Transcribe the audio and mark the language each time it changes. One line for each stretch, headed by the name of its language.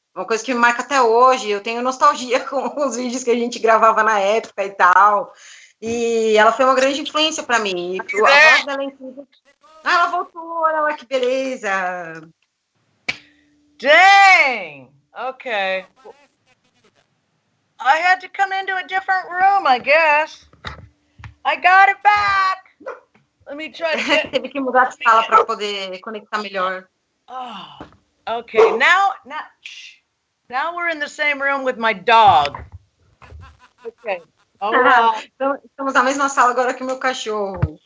Portuguese: Uma coisa que me marca até hoje. Eu tenho nostalgia com os vídeos que a gente gravava na época e tal. E ela foi uma grande influência para mim. A voz dela é incrível. Ela voltou, olha lá que beleza.
English: Dang! Okay. I had to come into a different room, I guess. I got it back. Let me try to get...
Portuguese: Teve que mudar de sala para poder conectar melhor.
English: Oh, okay. Now we're in the same room with my dog. Okay. Oh, well.
Portuguese: Estamos na mesma sala agora que o meu cachorro.